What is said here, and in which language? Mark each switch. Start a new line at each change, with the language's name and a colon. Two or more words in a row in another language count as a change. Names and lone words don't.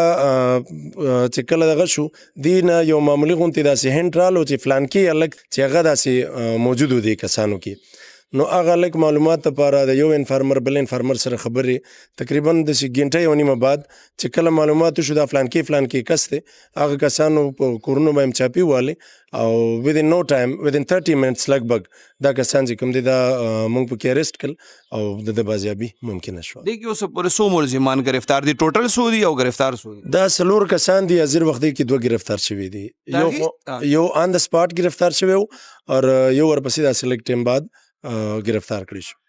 Pashto: چې کله دغه شو دې نه یو معمولي غوندې داسې هینټ رالو چې فلانکي هلک چې هغه داسې موجود و دې کسانو کې نو هغه لږ معلومات لپاره د یو انفارمر بل انفارمر سره خبرې تقریبا داسې ګنټه یو نیمه بعد چې کله معلومات شو دا فلانکي کس دی هغه کسانو په کورونو به یې چاپي والې او
English: within no time within 30 minutes
Pashto: لګ بګ دا کسان چې کوم دي دا موږ پکې اریسټ کړل او د بازیابي ممکنه شوه دې کې اوس پورې څو ملزمان گرفتار دي ټوټل څو دي او گرفتار څو دي دا څلور کسان دي حاضر وخت کې 2 گرفتار شوي دي یو
English: on the spot
Pashto: گرفتار شوی او یو ورپسې داسې لږ ټیم بعد گرفتار کړی شو